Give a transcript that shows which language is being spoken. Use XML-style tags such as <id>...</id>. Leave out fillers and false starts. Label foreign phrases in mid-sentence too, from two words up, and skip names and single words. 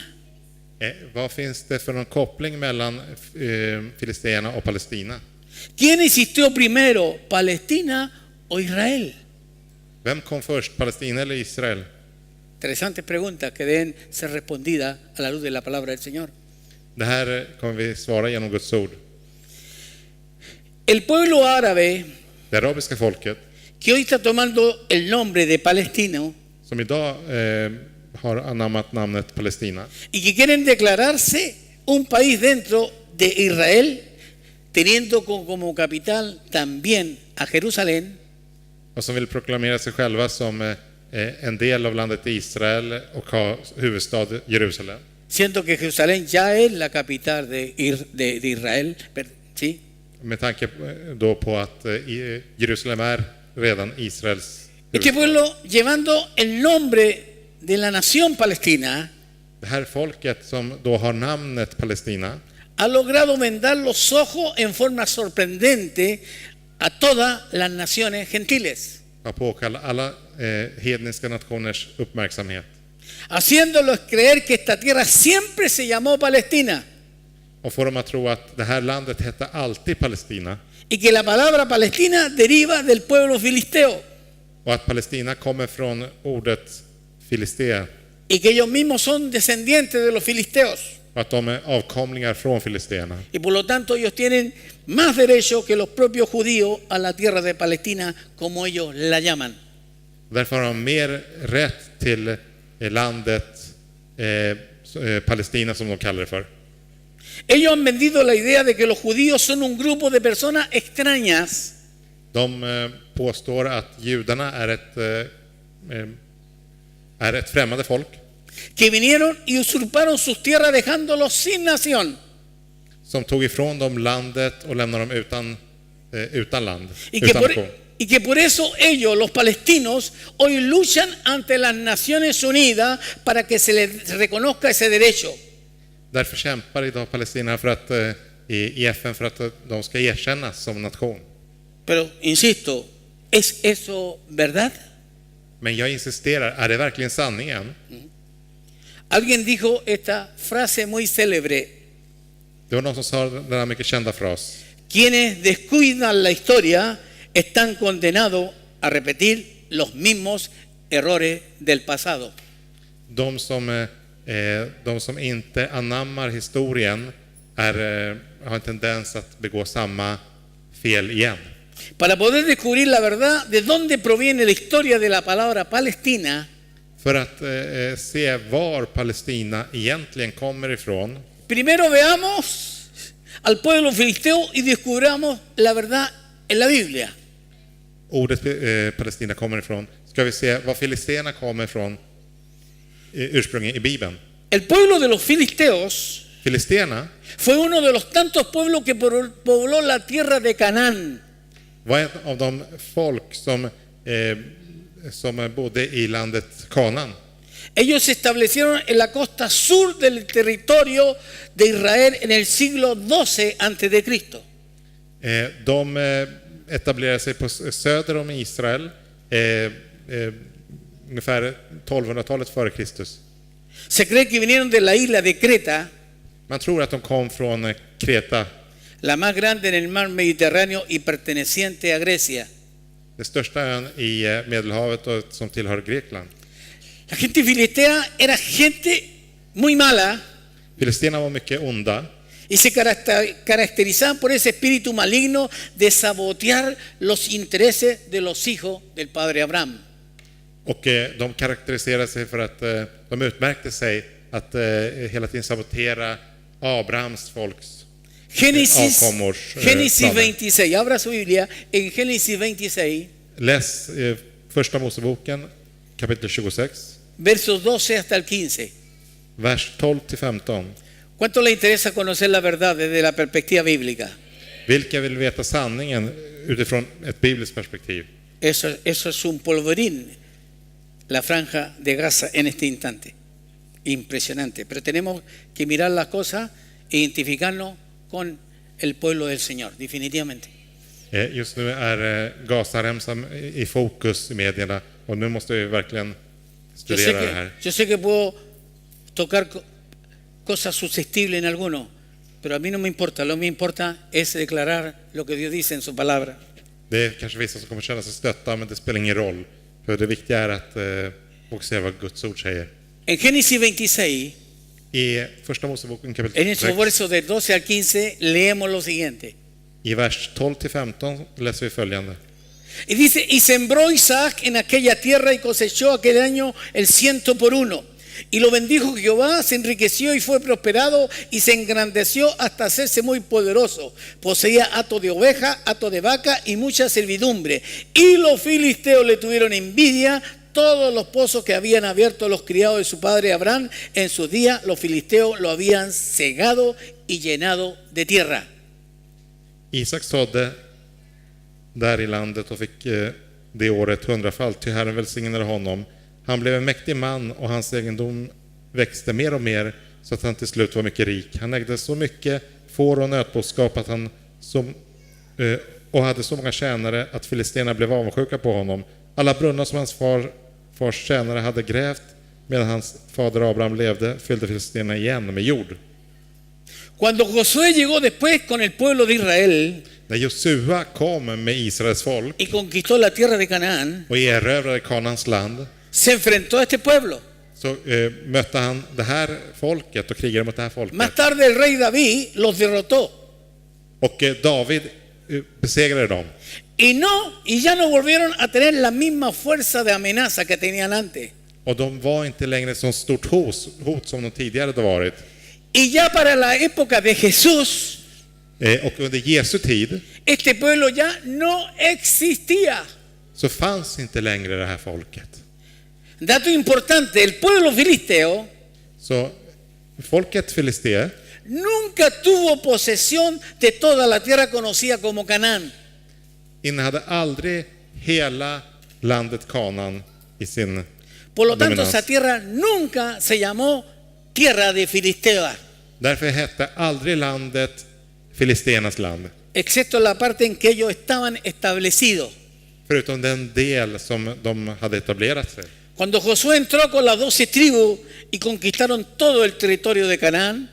<sv>Vad finns det för någon koppling mellan Filisterna och Palestina?</sv> <es>¿Quién existió primero, Palestina o Israel?</es> <sv>Vem kom först, Palestina eller Israel?</sv> <es>Interesantes preguntas que deben ser respondidas a la luz de la palabra del Señor.</es> <sv>Det här kommer vi svara genom Guds ord.</sv> <es>El pueblo árabe,</es> <sv>Det arabiska folket,</sv> <es>que hoy está tomando el nombre de palestino</es> <sv>som idag har anammat namnet Palestina</sv> <es>y que quieren declararse un país dentro de Israel, teniendo como capital también a Jerusalén,</es> <sv>och som vill proklamera sig själva som en del av landet Israel och ha huvudstad Jerusalem.</sv> <es>siendo que Jerusalén ya es la capital de Israel, ¿sí?</es> <sv>Med tanke då på att Jerusalem är redan Israels</sv> <es>Este</es> <sv>huvudstad.</sv> <es>pueblo, llevando el nombre de la nación palestina,</es> <sv>Det här folket som då har namnet Palestina</sv> <es>ha logrado vendar los ojos en forma sorprendente a todas las naciones gentiles,</es> <sv>har påkallat alla hedniska nationers uppmärksamhet</sv> <es>haciéndolos creer que esta tierra siempre se llamó Palestina</es> <sv>och får dem att tro att det här landet hette alltid Palestina</sv> <es>y que la palabra Palestina deriva del pueblo filisteo</es> <sv>och att Palestina kommer från ordet Filistea</sv> <es>y que ellos mismos son descendientes de los filisteos</es> <sv>och att de är avkomlingar från filisteerna.</sv> <es>y por lo tanto ellos tienen más derecho que los propios judíos a la tierra de Palestina, como ellos la llaman.</es> <sv>Därför har de mer rätt till landet Palestina som de kallar det för.</sv> <es>Ellos han vendido la idea de que los judíos son un grupo de personas extrañas</es> <sv>De påstår att judarna är ett främmande folk</sv> <es>que vinieron y usurparon sus tierras dejándolos sin nación</es> <sv>som tog ifrån dem landet och lämnade dem utan land,</sv> <es>y que,</es> <sv>utan</sv> <es>por,</es> <sv>nation.</sv> <es>y que por eso ellos, los palestinos, hoy luchan ante las Naciones Unidas para que se les reconozca ese derecho.</es> <sv>Därför kämpar idag Palestina för att, i FN för att de ska erkännas som nation.</sv> <es>Pero, insisto, ¿es eso verdad?</es> <sv>Men jag insisterar, är det verkligen sanningen?</sv> <es>Alguien dijo esta frase muy célebre:</es> <sv>Det var någon som sa den här mycket kända fras.</sv> <es>quienes descuidan la historia están condenados a repetir los mismos errores del pasado.</es> <sv>De som inte anammar historien har en tendens att begå samma fel igen.</sv> <es>Para poder descubrir la verdad de dónde proviene la historia de la palabra Palestina,</es> <sv>För att se var Palestina egentligen kommer ifrån,</sv> <es>primero veamos al pueblo filisteo y descubramos la verdad en la Biblia.</es> <sv>ordet Palestina kommer ifrån, ska vi se var filisterna kommer ifrån ursprungligen i Bibeln.</sv> <es>El pueblo de los filisteos</es> <sv>Filisterna</sv> <es>fue uno de los tantos pueblos que pobló la tierra de Canaán.</es> <sv>var ett av de folk som bodde i landet Kanaan.</sv> <es>Ellos se establecieron en la costa sur del territorio de Israel en el siglo XII antes de Cristo.</es> <sv>De etablerade sig på söder om Israel ungefär 1200-talet före Kristus.</sv> <es>Se cree que vinieron de la isla de Creta,</es> <sv>Man tror att de kom från Kreta,</sv> <es>la más grande en el mar Mediterráneo y perteneciente a Grecia.</es> <sv>den största ön i Medelhavet och som tillhör Grekland.</sv> <es>La gente filistea era gente muy mala</es> <sv>Filisterna var mycket onda</sv> <es>y se caracterizaban por ese espíritu maligno de sabotear los intereses de los hijos del padre Abraham.</es> <sv>och de karaktäriserade sig för att de utmärkte sig att hela tiden sabotera Abrahams folks</sv> <es>Génesis</es> <sv>avkommors</sv> <es>26, abra su Biblia en Génesis 26,</es> <sv>Läs första Moseboken kapitel 26,</sv> <es>versos 12 hasta el 15.</es> <sv>vers 12-15.</sv> <es>¿Cuánto le interesa conocer la verdad desde la perspectiva bíblica?</es> <sv>Vilka vill veta sanningen utifrån ett bibliskt perspektiv?</sv> <es>Eso es un polvorín, la franja de Gaza en este instante. Impresionante. Pero tenemos que mirar las cosas e identificarnos con el pueblo del Señor, definitivamente.</es> <sv>Just nu är Gazaremsan i fokus i medierna och nu måste vi verkligen studera det här.</sv> <es>Yo sé que puedo tocar cosas susceptibles en algunos, pero a mí no me importa. Lo que me importa es declarar lo que Dios dice en su palabra.</es> <sv>Det är kanske vissa som kommer känna sig stötta, men det spelar ingen roll. För det viktiga är att fokusera vad Guds ord säger.</sv> <es>En Génesis 26,</es> <sv>I första Moseboken</sv> <es>en</es> <sv>kapitel</sv> <es>esos</es> <sv>6,</sv> <es>versos del 12 al 15, leemos lo siguiente.</es> <sv>i vers 12-15 läser vi följande.</sv> <es>Y dice, y sembró Isaac en aquella tierra y cosechó aquel año el 100 por 1. Y lo bendijo Jehová, se enriqueció y fue prosperado y se engrandeció hasta hacerse muy poderoso. Poseía hato de oveja, hato de vaca y mucha servidumbre. Y los filisteos le tuvieron envidia. Todos los pozos que habían abierto los criados de su padre Abraham en sus días, los filisteos lo habían cegado y llenado de tierra.</es> <sv>Isak sådde där i landet och fick det året 100-falt, ty Herren välsignade honom. Han blev en mäktig man och hans egendom växte mer och mer så att han till slut var mycket rik. Han ägde så mycket får och nötboskap att han och hade så många tjänare att filisterna blev avundsjuka på honom. Alla brunnar som hans fars tjänare hade grävt medan hans fader Abraham levde fyllde filisterna igen med jord.</sv> <es>Cuando Josué llegó después con el pueblo de Israel</es> <sv>När Josua kom med Israels folk</sv> <es>y conquistó la tierra de Canaán,</es> <sv>och erövrade Kanaans land,</sv> <es>se enfrentó a este pueblo.</es> <sv>så mötte han det här folket och krigade mot det här folket.</sv> <es>Más tarde el rey David los derrotó.</es> <sv>Och David besegrade dem.</sv> <es>Y ya no volvieron a tener la misma fuerza de amenaza que tenían antes.</es> <sv>Och de var inte längre så stort hot som de tidigare hade varit.</sv> <es>Y ya para la época de Jesús,</es> <sv>Och under Jesu tid</sv> <es>este pueblo ya no existía.</es> <sv>så fanns inte längre det här folket.</sv> <es>Dato importante, el pueblo filisteo</es> <sv>Så folket Filistea</sv> <es>nunca tuvo posesión de toda la tierra conocida como Canaán.</es> <sv>innehade aldrig hela landet Kanaan i sin</sv> <es>Por lo tanto,</es> <sv>dominans.</sv> <es>esa tierra nunca se llamó tierra de Filistea,</es> <sv>Därför hette aldrig landet Filisteernas land,</sv> <es>excepto la parte en que ellos estaban establecidos.</es> <sv>förutom den del som de hade etablerat sig.</sv> <es>Cuando Josué entró con las 12 tribus y conquistaron todo el territorio de Canaán,</es>